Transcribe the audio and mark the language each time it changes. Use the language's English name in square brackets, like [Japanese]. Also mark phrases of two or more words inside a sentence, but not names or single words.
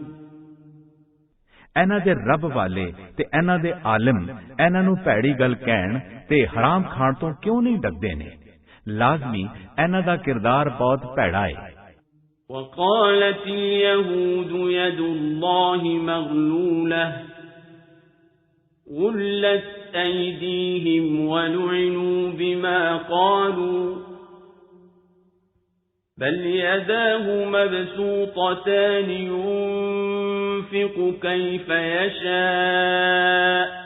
[Punjabi] ਇਹਨਾਂ ਦੇ ਰੱਬ ਵਾਲੇ ਤੇ ਇਹਨਾਂ ਦੇ ਆਲਿਮ ਇਹਨਾਂ ਨੂੰ ਭੈੜੀ ਗੱਲ ਕਹਿਣ ਤੇ ਹਰਾਮ ਖਾਣ ਤੋਂ ਕਿਉਂ ਨਹੀਂ ਡਰਦੇ ਨੇ। ਲਾਜ਼ਮੀ ਇਹਨਾਂ ਦਾ ਕਿਰਦਾਰ ਬਹੁਤ ਭੈੜਾ ਹੈ। [Arabic] وقالت اليهود يد الله مغلولة غلت أيديهم ولعنوا بما قالوا بل يداه مبسوطتان ينفق كيف يشاء